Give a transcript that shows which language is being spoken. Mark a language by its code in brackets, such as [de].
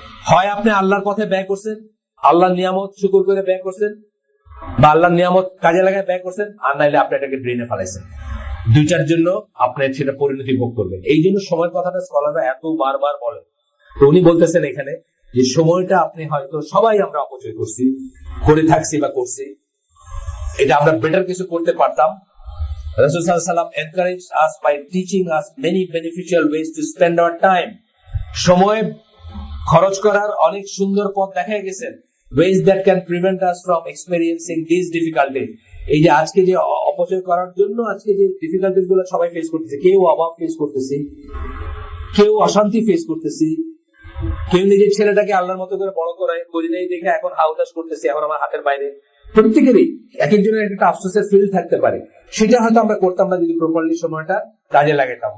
[bn] হয় আপনি আল্লাহর পথে ব্যয় করছেন, আল্লাহর নিয়ামত শুকর করে ব্যয় করছেন, বা আল্লাহর নিয়ামত কাজে লাগায় ব্যয় করছেন, আর নাইলে আপনি এটাকে ড্রেনে ফেলাইছেন। দুইটার জন্য আপনি সেটা পরিণতি ভোগ করবেন। এই জন্য সময়ের কথাটা স্কলাররা এত বারবার বলেন। তো উনি বলতেছেন এখানে যে সময়টা আপনি হয়তো সবাই আমরা অপচয় করছি, করে থাকছি বা করছি, এটা আমরা বেটার কিছু করতে পারতাম। [en] রাসূল সাল্লাল্লাহু আলাইহি ওয়াসাল্লাম encouraged us by teaching us many beneficial ways to spend our time. [bn] সময় খরচ করার অনেক সুন্দর পথ দেখা গেছেন, [en] ways that can prevent us from experiencing these difficulties. [bn] এই যে আজকে যে অপচয় করার জন্য আজকে যে ডিফিকাল্টিস গুলো সবাই ফেস করতেছে, কেউ অভাব ফেস করতেছি, কেউ অশান্তি ফেস করতেছি, কেউ নিজের ছেলেটাকে আল্লাহর মতো করে বড় করায় করি নাই দেখে এখন হাউতাস করতেছি, এখন আমার হাতের বাইরে। প্রত্যেকেরই এক একজনের একটা আফসোসের ফিল থাকতে পারে, সেটা হয়তো আমরা করতাম না যদি প্রপারলি সময়টা কাজে লাগাতাম।